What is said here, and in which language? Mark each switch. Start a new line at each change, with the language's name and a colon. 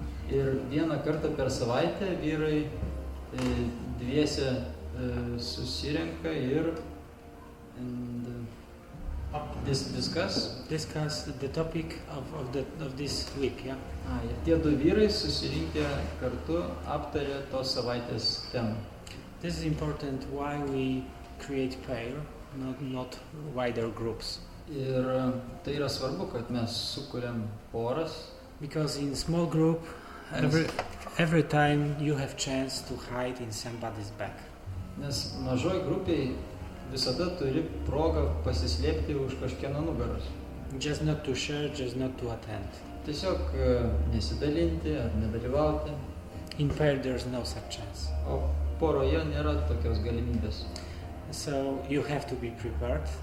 Lithuanian: Ir vieną kartą per savaitę vyrai dviese susirenka ir
English: discuss the topic of this week, yeah.
Lithuanian: Ir tie du vyrai susirinkę kartu aptarė tos savaitės temą.
English: This is important why we create pair, not wider groups.
Lithuanian: Ir tai yra svarbu, kad mes sukuriam poras.
English: Because in small group, every time you have chance to hide in somebody's back.
Lithuanian: Nes mažoj grupiai visada turi progą pasislėpti už kažkieno nugaros.
English: Just not to share, just not to attend.
Lithuanian: Tiesiog nesidalinti ar nedalyvauti.
English: In pair there's no such chance.
Lithuanian: O poroje nėra tokios galimybės.
English: So you have to be prepared.